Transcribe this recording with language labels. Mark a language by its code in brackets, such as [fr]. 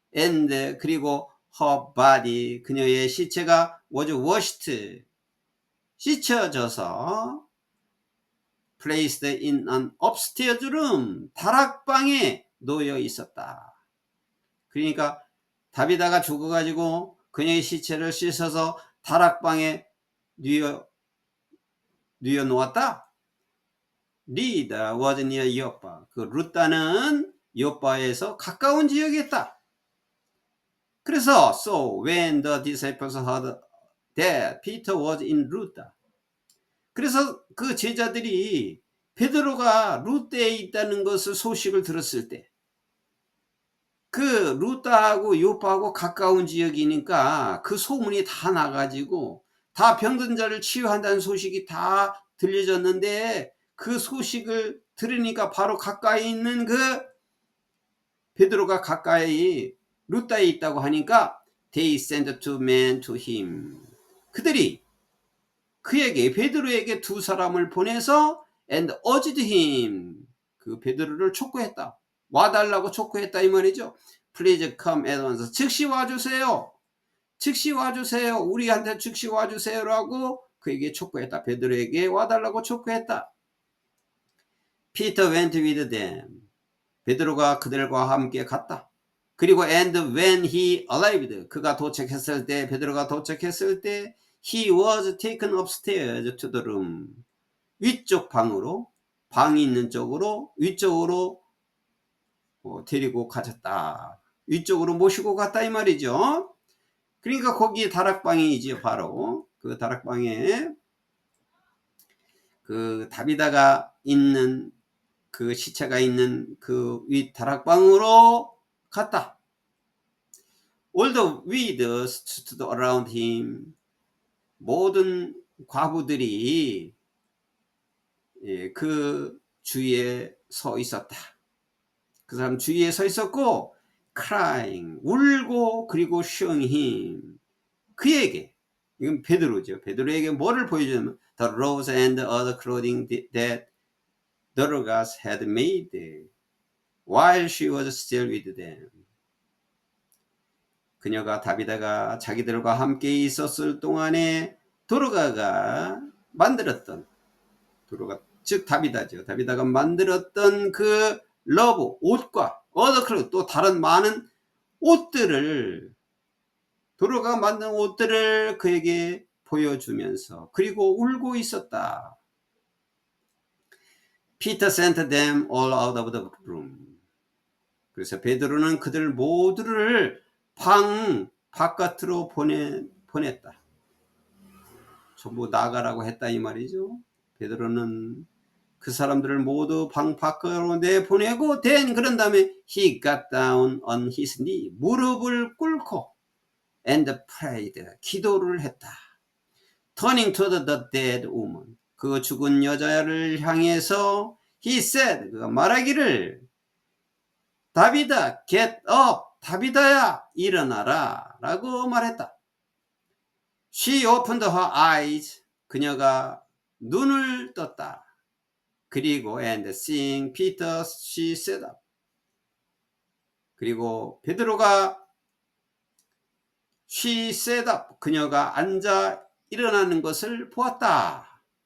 [en] and 그리고 her body. [ko] 그녀의 시체가 was washed. [en] 씻혀져서 placed in an upstairs room. [ko] 다락방에 놓여 있었다. 그러니까 다비다가 죽어가지고 그녀의 시체를 씻어서 다락방에 뉘어 놓았다. 리다 was near 요빠. 그 루다는 요빠에서 가까운 지역에 있다. [en] 그래서 so when the disciples heard that Peter was in Lydda. [ko] 그래서 그 제자들이 베드로가 루다에 있다는 것을 소식을 들었을 때 그 루다하고 요파하고 가까운 지역이니까 그 소문이 다 나가지고 다 병든 자를 치유한다는 소식이 다 들려졌는데 그 소식을 들으니까 바로 가까이 있는 그 베드로가 가까이 루다에 있다고 하니까 they sent two men to him. 그들이 그에게 베드로에게 두 사람을 보내서 and urged him. 그 베드로를 촉구했다. 와달라고 촉구했다 이 말이죠. [en] Please come at once. 즉시 와주세요. 즉시 와주세요. [ko] 우리한테 즉시 와주세요라고 그에게 촉구했다. 베드로에게 와달라고 촉구했다. [en] Peter went with them. [ko] 베드로가 그들과 함께 갔다. [en] 그리고 and when he arrived. 그가 도착했을 때 베드로가 도착했을 때 he was taken upstairs to the room. [ko] 위쪽 방으로 방이 있는 쪽으로 위쪽으로 데리고 가졌다. 위쪽으로 모시고 갔다 이 말이죠. 그러니까 거기 다락방이지 바로 그 다락방에 그 다비다가 있는 그 시체가 있는 그 윗 다락방으로 갔다. [en] All the widows stood around him. [ko] 모든 과부들이 그 주위에 서 있었다. 그 사람 주위에 서 있었고 crying 울고 그리고 showing him 그에게 이건 베드로죠. [en] 베드로에게 뭐를 보여주냐면 the robes and other clothing that Dorcas had made while she was still with them. [ko] 그녀가 다비다가 자기들과 함께 있었을 동안에 도르가가 만들었던 도르가 즉 다비다죠. 다비다가 만들었던 그 러브 옷과 어더클 또 다른 많은 옷들을 도르가가 만든 옷들을 그에게 보여주면서 그리고 울고 있었다. [en] Peter sent them all out of the room. [ko] 그래서 베드로는 그들 모두를 방 바깥으로 보냈다. 전부 나가라고 했다 이 말이죠. 베드로는 그 사람들을 모두 방 밖으로 내보내고 그런 다음에 he got down on his knee, 무릎을 꿇고 and prayed, 기도를 했다. turning to the dead woman, 그 죽은 여자를 향해서 he said, 그가 말하기를 다비다 get up, 다비다야 일어나라 라고 말했다. [en] she opened her eyes, 그녀가 눈을 떴다. 그리고 and seeing Peter she sat up, 그리고 베드로가 she sat up, 그녀가 앉아 일어나는 것을 보았다.